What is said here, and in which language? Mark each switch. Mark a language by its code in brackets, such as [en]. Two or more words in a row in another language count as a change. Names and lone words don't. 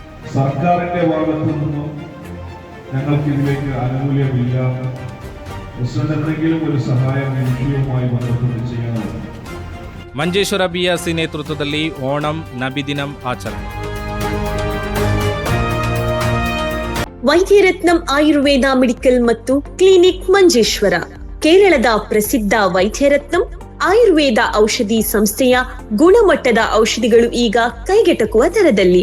[ml] സർക്കാരിന്റെ ഭാഗത്തു നിന്നും ഞങ്ങൾക്ക് ഇതിലേക്ക് ആനുകൂല്യമില്ല. പ്രസിഡന്റ് എന്തെങ്കിലും ഒരു സഹായം ഈ വിഷയവുമായി ബന്ധപ്പെട്ട് ചെയ്യണം. [kn] ಮಂಜೇಶ್ವರ ಬಿಆರ್ಸಿ ನೇತೃತ್ವದಲ್ಲಿ ಓಣಂ ನಬಿದಿನಂ ಆಚರಣೆ. ವೈದ್ಯರತ್ನಂ ಆಯುರ್ವೇದ ಮೆಡಿಕಲ್ ಮತ್ತು ಕ್ಲಿನಿಕ್ ಮಂಜೇಶ್ವರ ಕೇರಳದ ಪ್ರಸಿದ್ಧ ವೈದ್ಯರತ್ನಂ ಆಯುರ್ವೇದ ಔಷಧಿ ಸಂಸ್ಥೆಯ ಗುಣಮಟ್ಟದ ಔಷಧಿಗಳು ಈಗ ಕೈಗೆಟಕುವ ದರದಲ್ಲಿ.